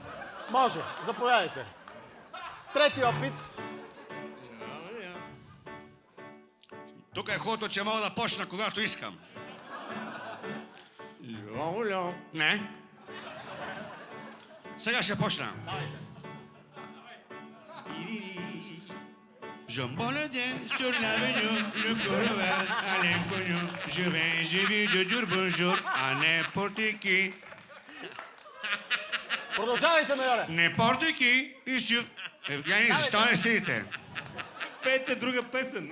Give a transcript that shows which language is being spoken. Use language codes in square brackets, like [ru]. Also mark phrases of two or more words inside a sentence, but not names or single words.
[bg] Може, заповядайте. Трети опит. Тук е хубавото, че мога да почна, когато искам. Не. Сега ще почна. [fr] Je me baladais sur l'avenue, le corps ouvert à l'inconnu. J'ai vu de dire bonjour à n'importe qui. [bg] Продължавайте, майоре. [fr] N'importe qui. [bg] И си... Евгений, защо не седите? Пейте друга песен.